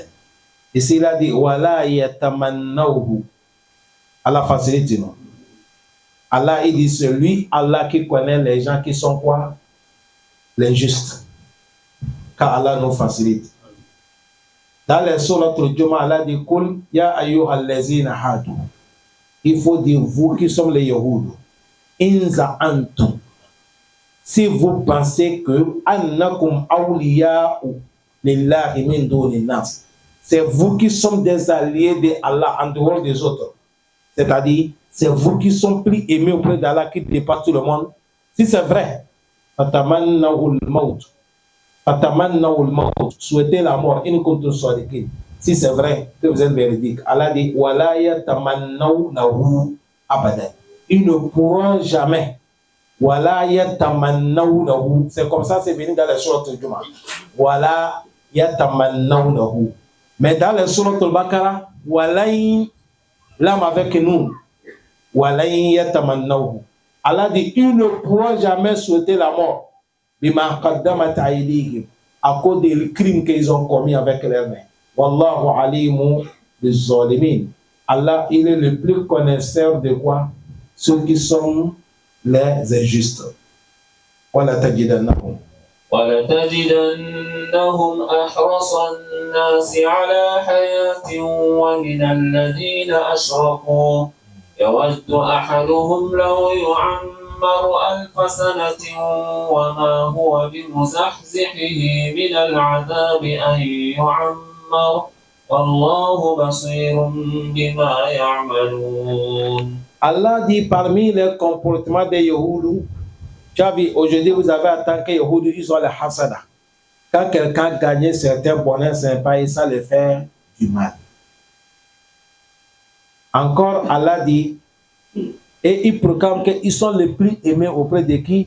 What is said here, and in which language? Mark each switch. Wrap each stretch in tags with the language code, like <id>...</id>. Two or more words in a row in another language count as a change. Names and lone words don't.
<fr>Ici, il a dit,</fr> <ar>ولا يتمنوه.</ar> <fr>Allah facilite, non? Allah, il dit, c'est lui, Allah, qui connaît les gens qui sont quoi? Les justes. Car Allah nous facilite. Dans les sourates al-Jumu'ah, Allah dit,</fr> <ar>قل يا أيها الذين هادوا.</ar> <fr>Il faut dire, vous qui sommes les Yahoudou,</fr> <ar>إن زعمتم.</ar> <fr>Si vous pensez que</fr> <ar>أنكم أولياء لله من دون الناس,</ar> <fr>c'est vous qui sommes des alliés de Allah en dehors des autres. C'est-à-dire, c'est vous qui sont plus aimés auprès d'Allah qui dépasse tout le monde. Si c'est vrai,</fr> <ar>فتمنوا الموت. فتمنوا الموت.</ar> <fr>Souhaitez la mort. Si c'est vrai que vous êtes véridique, Allah dit</fr> <ar>ولا يتمنونه أبدا.</ar> <fr>Ils ne pourront jamais.</fr> <ar>ولا يتمنونه.</ar> <fr>C'est comme ça, c'est venu dans les sourates du Jumu'ah.</fr> <ar>ولا يتمنونه.</ar> <fr>Mais dans les sourates al-Baqarah, walayn, l'âme avec nous,</fr> <ar>ولن يتمنوه.</ar> <fr>Allah dit, ils ne pourront jamais souhaiter la mort.</fr> <ar>بما قدمت أيديهم,</ar> <fr>à cause des crimes qu'ils ont commis avec leurs mains.</fr> <ar>والله عليم بالظالمين.</ar> <fr>Allah, il est le plus connaisseur de quoi? Ceux qui sont les injustes.</fr> <ar>ولتجدنهم. ولتجدنهم أحرص الناس على حياة ومن الذين أشركوا يود أحدهم لو يعمر 1000 سنة وما هو بمزحزحه من العذاب أن يعمر والله بصير بما يعملون.</ar> <fr>Allah dit parmi les comportements des Yahoudou, aujourd'hui, vous avez en tant que Yahoudou, ils ont les hasada. Quand quelqu'un gagne certains bonheurs sympas, ça les fait du mal. Encore, Allah dit, et ils proclament qu'ils sont les plus aimés auprès de qui?</fr>